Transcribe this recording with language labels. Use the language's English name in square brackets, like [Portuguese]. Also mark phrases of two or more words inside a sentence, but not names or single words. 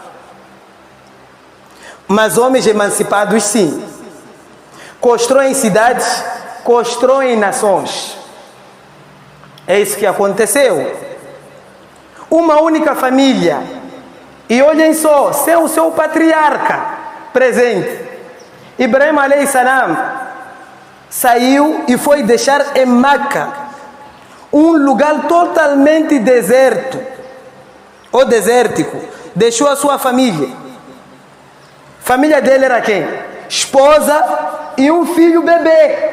[Portuguese] Mas homens emancipados, sim. Constroem cidades, constroem nações. É isso que aconteceu. Uma única família. E olhem só, sem o seu patriarca presente. Ibrahim [Arabic] عليه السلام [Portuguese] saiu e foi deixar em Meca um lugar totalmente deserto ou desértico. Deixou a sua família. Família dele era quem? Esposa e um filho bebê.